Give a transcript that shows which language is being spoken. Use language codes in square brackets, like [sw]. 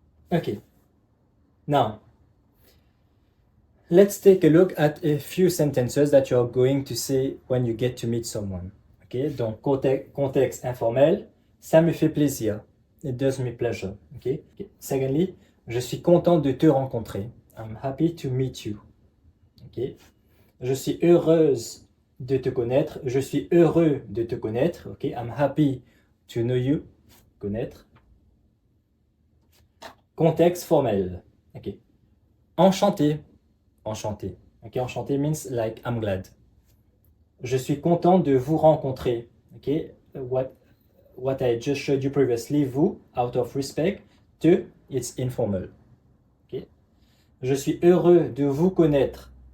[en] Okay. Now, let's take a look at a few sentences that you're going to say when you get to meet someone. [fr] Okay, donc contexte informel, ça me fait plaisir. [en] It does me pleasure. Okay. Secondly, [fr] je suis content de te rencontrer. [en] I'm happy to meet you. Okay. [fr] Je suis heureuse de te connaître. Je suis heureux de te connaître. [en] Okay. I'm happy to know you. Connaître. [fr] Contexte formel. Okay. Enchanté. Enchanté. Okay. [en] Enchanté means like I'm glad. [fr] Je suis content de vous rencontrer. [en] Okay. What I just showed you previously, vous, out of respect. Te, it's informal. Okay. [fr] Je suis heureux de vous connaître.